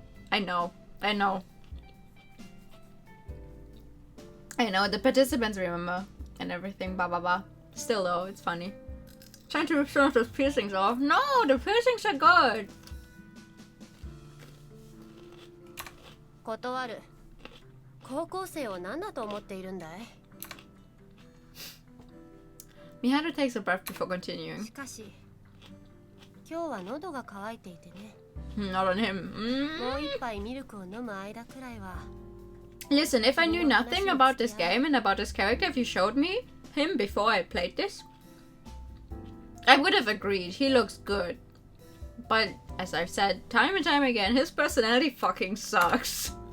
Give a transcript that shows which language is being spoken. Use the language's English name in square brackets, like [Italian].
[English] I know. The participants remember and everything, blah blah blah. Still though, it's funny. Trying to rip some of those piercings off. No, the piercings are good. [Japanese] 断る。高校生を何だと思っているんだい? [English] Miharu takes a breath before continuing. [Japanese] しかし、今日は喉が渇いていてね。 [English] Not on him. [Japanese] もう一杯ミルクを飲む間くらいは。 [English] Listen, if I knew nothing about this game and about this character, if you showed me him before I played this, I would have agreed. He looks good. But, as I've said time and time again, his personality fucking sucks.